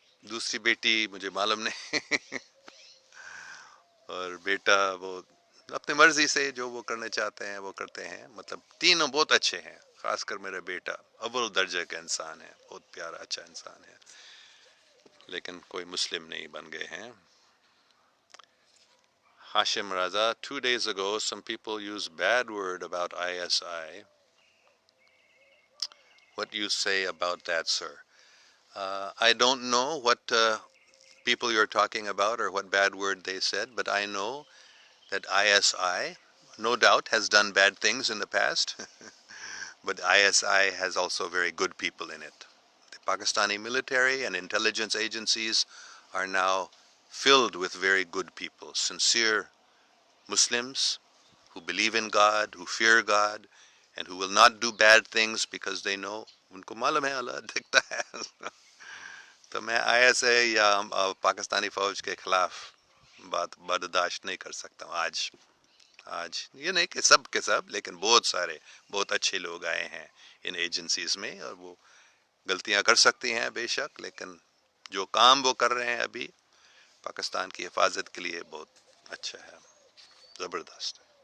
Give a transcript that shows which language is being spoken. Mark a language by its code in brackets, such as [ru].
[ur] دوسری بیٹی مجھے معلوم نہیں اور بیٹا وہ اپنی مرضی سے جو وہ کرنا چاہتے ہیں وہ کرتے ہیں. مطلب تینوں بہت اچھے ہیں، خاص کر میرا بیٹا اول درجے کا انسان ہے، بہت پیارا اچھا انسان ہے، لیکن کوئی مسلم نہیں بن گئے ہیں. [en] Hashim Raza, 2 days ago some people used bad word about ISI. What do you say about that, sir? I don't know what people you're talking about or what bad word they said, but I know that ISI, no doubt, has done bad things in the past, but ISI has also very good people in it. The Pakistani military and intelligence agencies are now filled with very good people, sincere Muslims who believe in God, who fear God, and who will not do bad things because they know, [ur] unko malum hai Allah dikhta hai. تو میں I S A یا پاکستانی فوج کے خلاف بات برداشت نہیں کر سکتا ہوں آج یہ نہیں کہ سب کے سب، لیکن بہت سارے بہت اچھے لوگ آئے ہیں ان ایجنسیز میں، اور وہ غلطیاں کر سکتی ہیں بے شک، لیکن جو کام وہ کر رہے ہیں ابھی پاکستان کی حفاظت کے لیے بہت اچھا ہے، زبردست.